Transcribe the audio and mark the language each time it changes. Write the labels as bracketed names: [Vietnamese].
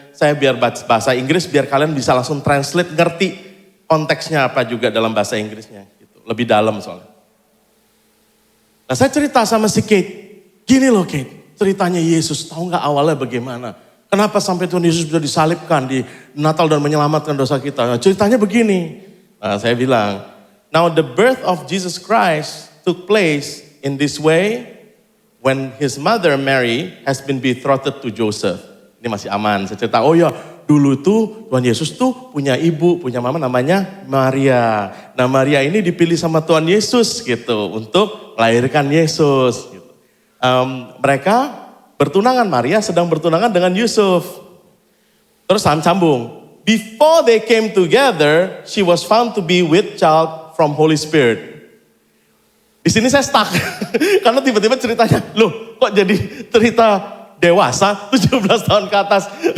[Indonesian] Saya biar baca bahasa Inggris biar kalian bisa langsung translate, ngerti konteksnya apa juga dalam bahasa Inggrisnya. Gitu. Lebih dalam soalnya. Nah saya cerita sama si Kate. Gini loh Kate, ceritanya Yesus, tahu gak awalnya bagaimana? Kenapa sampai Tuhan Yesus bisa disalibkan di Natal dan menyelamatkan dosa kita? Nah, ceritanya begini. Nah, saya bilang, [English] now the birth of Jesus Christ took place in this way when his mother Mary has been betrothed to Joseph. [Indonesian] Ini masih aman, saya cerita, oh ya dulu tuh Tuhan Yesus tuh punya ibu, punya mama namanya Maria. Nah Maria ini dipilih sama Tuhan Yesus gitu untuk melahirkan Yesus. Mereka bertunangan, Maria sedang bertunangan dengan Yusuf. Terus sambung. [English] Before they came together, she was found to be with child from Holy Spirit. [Indonesian] Di sini saya stuck. Karena tiba-tiba ceritanya, loh kok jadi cerita dewasa 17 tahun ke atas.